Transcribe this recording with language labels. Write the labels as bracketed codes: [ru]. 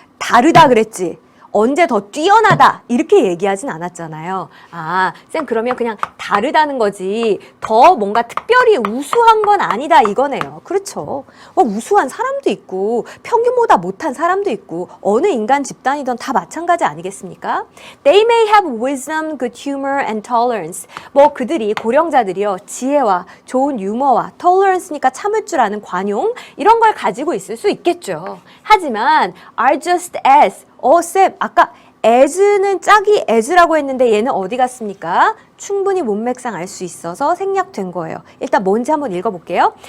[ko] 다르다 그랬지. 언제 더 뛰어나다 이렇게 얘기하진 않았잖아요. 아, 쌤 그러면 그냥 다르다는 거지 더 뭔가 특별히 우수한 건 아니다 이거네요. 그렇죠. 우수한 사람도 있고 평균보다 못한 사람도 있고 어느 인간 집단이든 다 마찬가지 아니겠습니까? [en] They may have wisdom, good humor and tolerance. [ko] 뭐 그들이 고령자들이요 지혜와 좋은 유머와 tolerance니까 참을 줄 아는 관용 이런 걸 가지고 있을 수 있겠죠. 하지만 are just as 쌤, 아까 as는 짝이 as라고 했는데 얘는 어디 갔습니까? 충분히 문맥상 알 수 있어서 생략된 거예요. 일단 뭔지 한번 읽어볼게요.